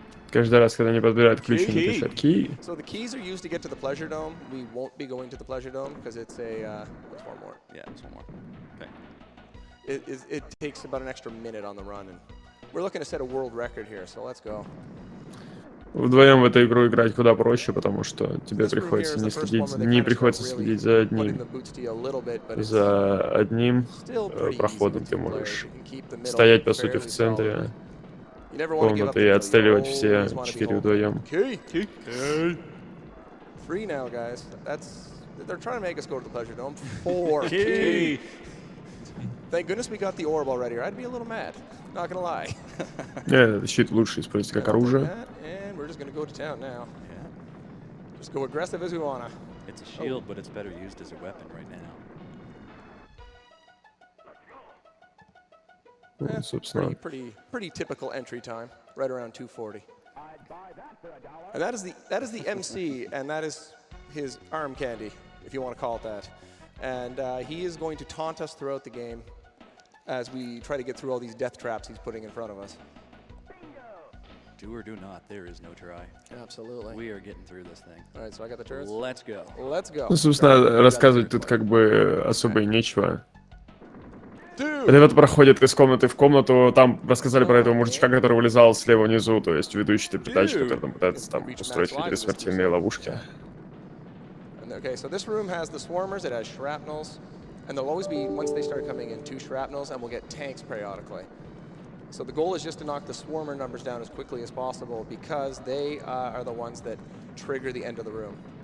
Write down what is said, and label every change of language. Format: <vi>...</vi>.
<ru>Каждый раз, когда они подбирают ключ, они пишут key.</ru> <en>So the keys are used to get to the pleasure dome. We won't be going to the pleasure dome because it's a. There's one more. Yeah, there's one more. Okay. It takes about an extra minute on the run, and we're looking to set a world record here. So let's go.</en> <ru>Вдвоем в эту игру играть куда проще, потому что тебе приходится не приходится следить за одним проходом. Ты можешь стоять, по сути, в центре комнаты и отстреливать все 4 вдвоем.</ru> <en>Free now, guys. They're trying to make us go to the pleasure dome. 4 key. Thank goodness we got the orb already, or I'd be a little mad. Not gonna lie.</en> <ru>Этот щит лучше использовать как оружие.</ru> <en>And we're just gonna go to town now. Yeah. Just go aggressive as we wanna. It's a shield, but it's better used as a weapon right now.</en> <ru>Собственно.</ru> <en>Pretty typical entry time, right around 2:40. And that is the MC, and that is his arm candy, if you want to call it that. And he is going to taunt us throughout the game as we try to get through all these death traps he's putting in front of us. Do or do not, there is no try. Absolutely. We are getting through this thing. All right, so I got the turrets. Let's go. Let's go.</en> <ru>Ну, собственно, рассказывать тут как бы особо и нечего. Ребята проходят из комнаты в комнату, там рассказали про этого мужичка, который вылезал слева внизу, то есть ведущий передач, который там пытается там устроить какие-то смертельные ловушки.</ru> <en>Okay, so this room has the swarmers, it has shrapnels, and there'll always be, once they start coming in, 2 shrapnels, and we'll get tanks periodically. So the goal is just to knock the swarmer numbers down as quickly as possible because they are the ones that trigger the end of the room.</en>